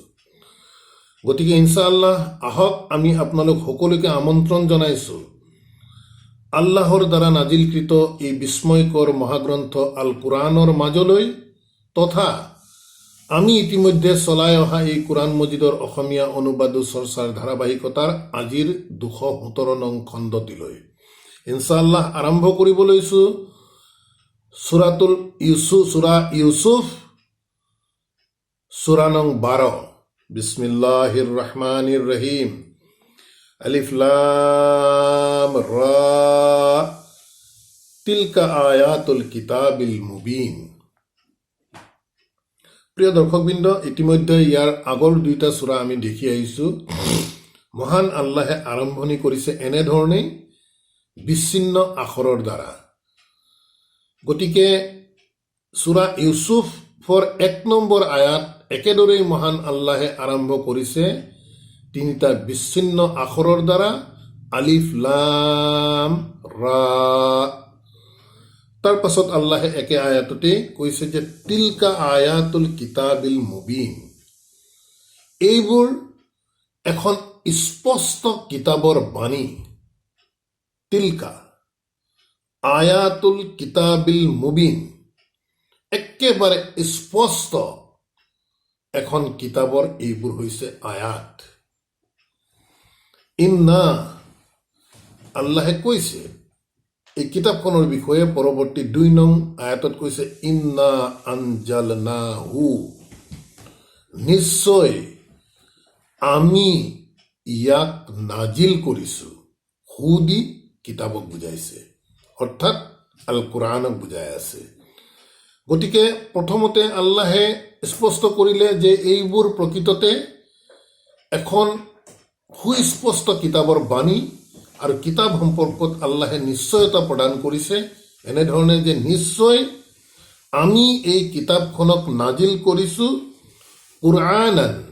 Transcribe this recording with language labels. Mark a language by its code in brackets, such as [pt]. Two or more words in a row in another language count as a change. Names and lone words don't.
[as] গতিকে [ar] إن شاء الله [as] আহক আমি আপোনালোক সকলোকে আমন্ত্ৰণ জনাইছোঁ আল্লাহৰ দ্বাৰা নাজিলকৃত এই বিস্ময়কৰ মহাগ্ৰন্থ আল কোরআনৰ মাজলৈ তথা আমি ইতিমধ্যে চলাই অহা এই কোরআন মজিদৰ অসমীয়া অনুবাদ চৰ্চাৰ ধাৰাবাহিকতাৰ আজিৰ 217 নং খণ্ডটিলৈ [ar] إن شاء الله [as] আৰম্ভ কৰিব লৈছোঁ। সূৰা ইউসুফ সূৰা নং 12। [ar] بسم الله الرحمن الرحيم. الف لام را تلك آيات الكتاب المبين. [as] প্ৰিয় দৰ্শকবৃন্দ, ইতিমধ্যে ইয়াৰ আগৰ দুইটা সূৰা আমি দেখি আহিছোঁ। মহান আল্লাহে আৰম্ভণি কৰিছে এনেধৰণেই বিচ্ছিন্ন আখৰৰ দ্বাৰা। গতিকে সূৰা ইউসুফৰ 1 নম্বৰ আয়াত একেদৰেই মহান আল্লাহে আৰম্ভ কৰিছে তিনিটা বিচ্ছিন্ন আখৰৰ দ্বাৰা, [ar] الف لام را. [as] তাৰ পাছত আল্লাহে একে আয়াততে কৈছে যে [ar] تلك آيات الكتاب المبين. [as] এইবোৰ এখন স্পষ্ট কিতাবৰ বাণী। [ar] تلك آيات الكتاب المبين, [as] একেবাৰে স্পষ্ট এখন কিতাবৰ এইবোৰ হৈছে আয়াত। ইন্না, আল্লাহে কৈছে এই কিতাপখনৰ বিষয়ে পৰৱৰ্তী 2 নং আয়াতত কৈছে [ar] إنا أنزلناه, [as] নিশ্চয় আমি ইয়াক নাজিল কৰিছোঁ। হু দি কিতাপক বুজাইছে, অৰ্থাৎ আল কোৰআনক বুজাই আছে। গতিকে প্ৰথমতে আল্লাহে স্পষ্ট কৰিলে যে এইবোৰ প্ৰকৃততে এখন সুস্পষ্ট কিতাপৰ বাণী আৰু কিতাপ সম্পৰ্কত আল্লাহে নিশ্চয়তা প্ৰদান কৰিছে এনেধৰণে যে নিশ্চয় আমি এই কিতাপখনক নাজিল কৰিছোঁ কুৰআনান,